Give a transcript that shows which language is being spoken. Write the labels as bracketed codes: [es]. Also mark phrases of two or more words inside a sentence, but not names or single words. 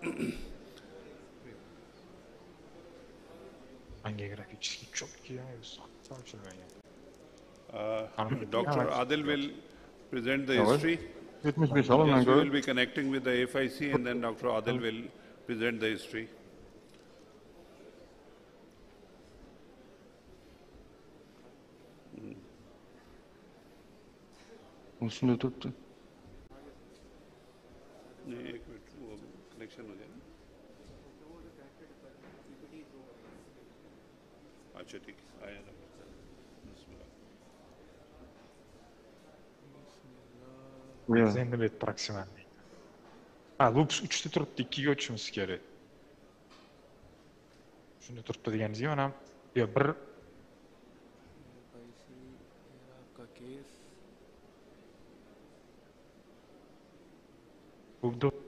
[en] Dr. Adil will present the history. Yes, we will be connecting with the FIC and then Dr. Adil will present the history. [hi] उसने तो नहीं एक मिनट वो कनेक्शन हो जाए अच्छा ठीक है आया ना [uz] Endi bet proximalniy. Lux 3 ta turibdi, 2 ga o'tishimiz kerak. Shunda turibdi deganingiz ham ham. Yo, 1 [hi] आपका केस [uz] bo'ldi.